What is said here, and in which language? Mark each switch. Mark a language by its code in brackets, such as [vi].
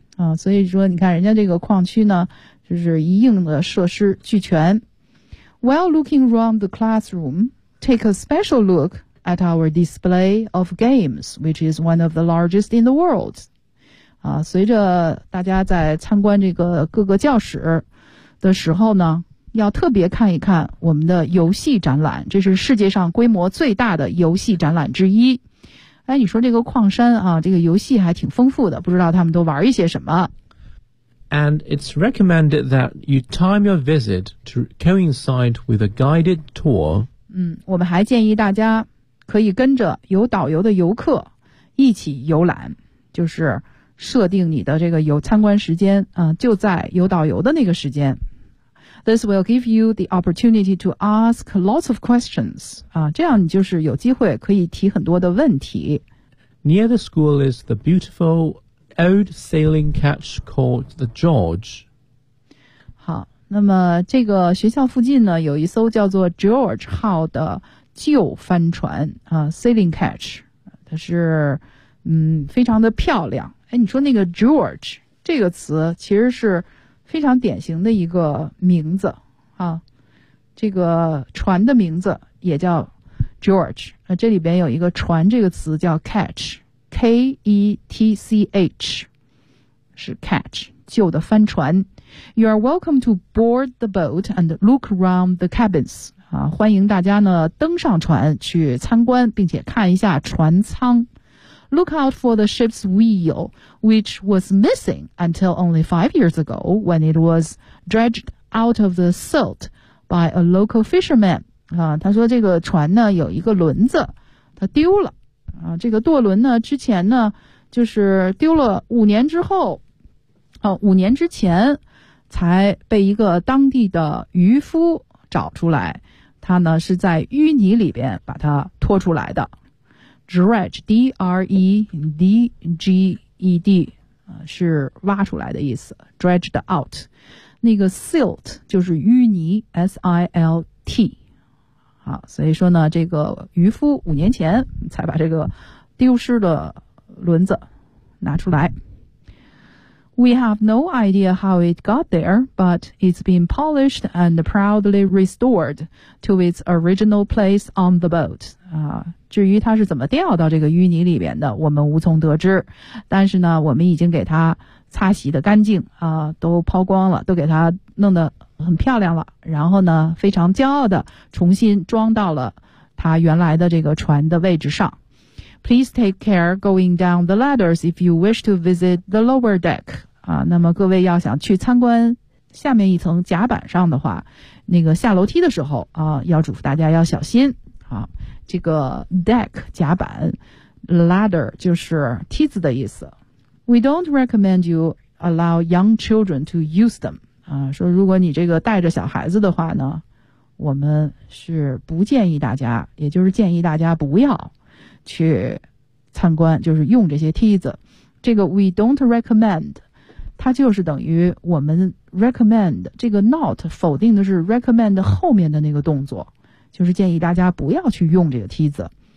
[zh] 啊，所以说你看人家这个矿区呢，就是一应的设施俱全。 [en] While looking around the classroom, take a special look at our display of games, which is one of the largest in the world. [zh] 啊，随着大家在参观这个各个教室的时候呢，要特别看一看我们的游戏展览，这是世界上规模最大的游戏展览之一。哎，你说这个矿山啊，这个游戏还挺丰富的，不知道他们都玩一些什么。 [en] And it's recommended that you time your visit to coincide with a guided tour. [zh] 嗯，我们还建议大家可以跟着有导游的游客一起游览，就是设定你的这个游参观时间啊，就在有导游的那个时间。 [en] This will give you the opportunity to ask lots of questions. [zh] 啊，这样你就是有机会可以提很多的问题。 [en] Near the school is the beautiful. Old sailing catch called the George. [zh] 好，那么这个学校附近呢，有一艘叫做 George 号的旧帆船啊 ， [en] sailing catch， [zh] 它是非常的漂亮。哎，你说那个 George 这个词，其实是非常典型的一个名字啊。这个船的名字也叫 George 啊，这里边有一个船这个词叫 catch。 K-E-T-C-H 是 catch 旧的帆船 [en] You are welcome to board the boat and look around the cabins、 [zh] 啊、欢迎大家呢登上船去参观并且看一下船舱 [en] Look out for the ship's wheel which was missing until only 5 years ago when it was dredged out of the silt by a local fisherman、 [zh] 啊、他说这个船呢有一个轮子它丢了啊，这个舵轮呢，之前呢，就是丢了五年之前才被一个当地的渔夫找出来。他呢是在淤泥里边把它拖出来的。 [en] Dredge, D-R-E-D-G-E-D, [zh] 是挖出来的意思。 [en] Dredged out, [zh] 那个 silt 就是淤泥 ，S-I-L-T。好，所以说呢，这个渔夫5年前才把这个丢失的轮子拿出来。 [en] We have no idea how it got there, but it's been polished and proudly restored to its original place on the boat. [zh] 啊，至于它是怎么掉到这个淤泥里边的，我们无从得知。但是呢，我们已经给它擦洗的干净啊，都抛光了，都给它弄得。很漂亮了，然后呢，非常骄傲的重新装到了他原来的这个船的位置上。 [en] Please take care going down the ladders if you wish to visit the lower deck. [zh] 啊，那么各位要想去参观下面一层甲板上的话，那个下楼梯的时候啊，要嘱咐大家要小心。啊，这个 deck 甲板 ladder 就是梯子的意思。 [en] We don't recommend you allow young children to use them. [zh] 啊，说如果你这个带着小孩子的话呢，我们是不建议大家，也就是建议大家不要去参观，就是用这些梯子。这个 [en] we don't recommend， [zh] 它就是等于我们 recommend 这个 not 否定的是 recommend 后面的那个动作，就是建议大家不要去用这个梯子。